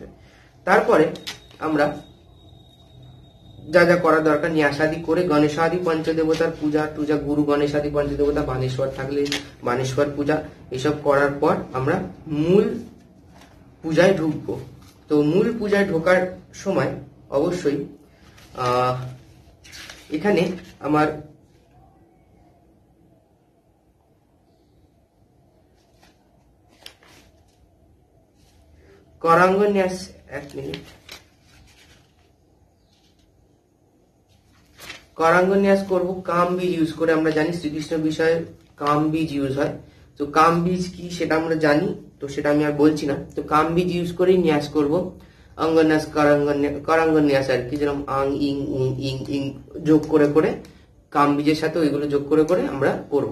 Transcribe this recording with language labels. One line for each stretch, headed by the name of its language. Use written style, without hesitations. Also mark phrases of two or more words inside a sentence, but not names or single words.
Bangla: তারপরে আমরা যা যা করা দরকার ন্যাসাদি করে গণেশাদি পঞ্চদেবতার পূজা টুজা, গুরু গণেশাদি পঞ্চদেবতা, বানেশ্বর থাকলে বানেশ্বর পূজা, এসব করার পর আমরা মূল পূজায় ঢুকবো। তো মূল পূজায় ঢোকার সময় অবশ্যই এখানে আমার
Sanskrit: करांग न्यास,
Hindi: एक मिनट,
Sanskrit: करांग न्यास
Bangla: করব কাম বীজ ইউজ করে। আমরা জানি শ্রীকৃষ্ণ বিষয়ে কাম বীজ ইউজ হয়, তো কাম বীজ কি সেটা আমরা জানি, তো সেটা আমি আর বলছি না। তো কাম বীজ ইউজ করেই ন্যাস করব, অঙ্গন্যাস करांग ন্যাস আর কি, যেরকম আং ইং উং ইং ইং যোগ করে করে কাম বীজের সাথে ওইগুলো যোগ করে করে আমরা করব।